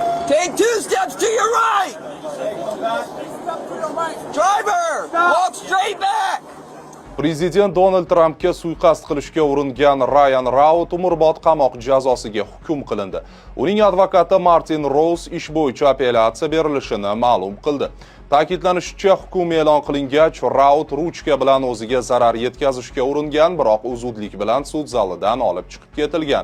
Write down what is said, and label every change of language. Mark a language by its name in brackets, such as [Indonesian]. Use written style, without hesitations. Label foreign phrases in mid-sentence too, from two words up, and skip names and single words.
[English] Take 2 steps to your right. Driver, walk straight back. [Uzbek] Prezident Donald Trampga suiqasd qilishga uringan Ryan Raut umrbod qamoq jazosiga hukm qilindi. Uning advokati Martin Rose ish bo'yicha apellyatsiya berilishini ma'lum qildi. Ta'kidlanishicha, hukm e'lon qilingach, Raut ruchka bilan o'ziga zarar yetkazishga uringan, biroq u zudlik bilan sud zalidan olib chiqib ketilgan.